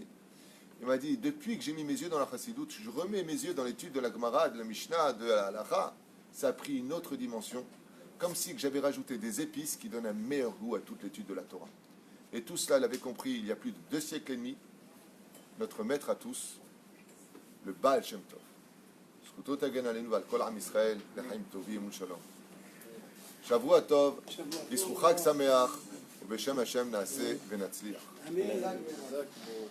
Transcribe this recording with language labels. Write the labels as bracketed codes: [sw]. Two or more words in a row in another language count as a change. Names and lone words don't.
[fr] Il m'a dit, depuis que j'ai mis mes yeux dans la chassidoute, je remets mes yeux dans l'étude de la Gemara, de la Mishnah, de la Halacha, ça a pris une autre dimension, comme si j'avais rajouté des épices qui donnent un meilleur goût à toute l'étude de la Torah. Et tout cela l'avait compris il y a plus de 2 siècles et demi, notre maître à tous, le Baal Shem Tov. [he] זכותו תגן עלינו ועל כל עם ישראל לחיים טובים ולשלום. שבוע טוב, ישחו חג שמח, ובשם השם נעשה ונצליח.